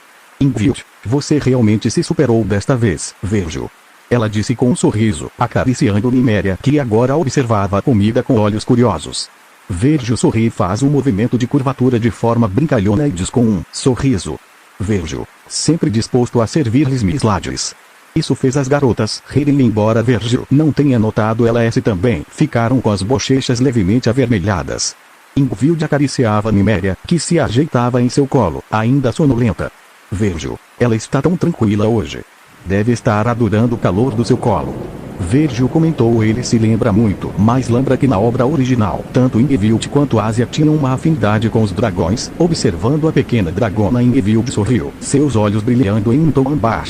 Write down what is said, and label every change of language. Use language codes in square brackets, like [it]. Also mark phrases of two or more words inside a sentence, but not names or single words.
[pt] "Ingvild, você realmente se superou desta vez, Virgil", ela disse com um sorriso, acariciando Niméria, que agora observava a comida com olhos curiosos. Virgil sorri e faz um movimento de curvatura de forma brincalhona e diz com um sorriso: "Virgil, sempre disposto a servir-lhes, Miss Lades." Isso fez as garotas rirem, embora Virgil não tenha notado. Elas também ficaram com as bochechas levemente avermelhadas. Ingvild acariciava Niméria, que se ajeitava em seu colo, ainda sonolenta. "Virgil, ela está tão tranquila hoje. Deve estar adorando o calor do seu colo." Virgil comentou. Ele se lembra muito, mas lembra que na obra original, tanto Ingvild quanto Asia tinham uma afinidade com os dragões. Observando a pequena dragona, Ingvild sorriu, seus olhos brilhando em um tom âmbar.